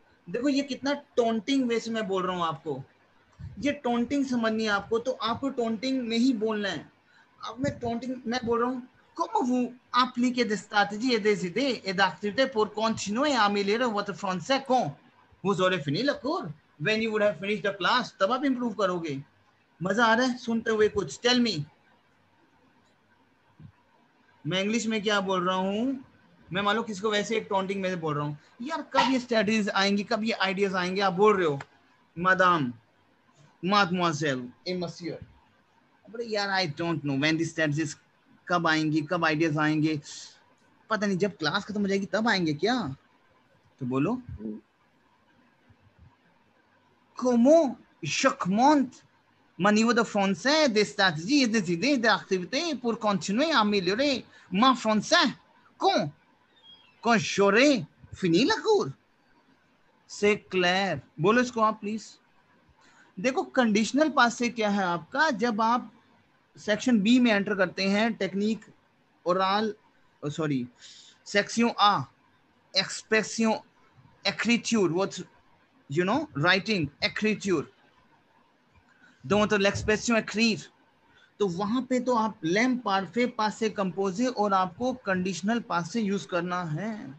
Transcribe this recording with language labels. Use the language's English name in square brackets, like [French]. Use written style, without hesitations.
[Hindi] देखो ये कितना टोंटिंग वे से मैं बोल रहा हूँ आपको. ये टोंटिंग समझनी है आपको, तो आपको टोंटिंग में ही बोलना है. अब मैं बोल रहा हूँ [French] como vous appliquez des stratégies et des idées et d'activités pour continuer à améliorer votre français quand vous aurez fini le cours, [English] when you would have finished the class, [Hindi] तब आप improve करोगे. मजा आ रहा है सुनते हुए कुछ? [English] Tell me. [Hindi] मैं इंग्लिश में क्या बोल रहा हूँ, मैं मालूम किसी को वैसे एक टॉन्टिंग में बोल रहा हूँ, यार कब ये स्ट्रेटजीज आएंगी, कब ये आइडियाज आएंगे, आप बोल रहे हो [French] madame, mademoiselle et monsieur. [Hindi] अरे यार [English] I don't know when this strategies [Hindi] कब आएंगी, कब आइडियाज आएंगे, पता नहीं, जब क्लास खत्म हो जाएगी तब आएंगे क्या? तो बोलो. [French] Comment j'augmente mon niveau de français, des stratégies et des idées d'activités pour continuer à améliorer mon français quand j'aurai fini le cours. C'est clair. [Hindi] बोलो इसको आप प्लीज. देखो कंडीशनल पास से क्या है आपका, जब आप सेक्शन बी में एंटर करते हैं, technique oral, sorry section uh, expression écriture, [English] what you know, writing, [French] écriture, donc l'expression écrire, [Hindi] तो वहां पे तो आप लैम पार्फे पास से कंपोजे और आपको कंडीशनल पास से यूज करना है.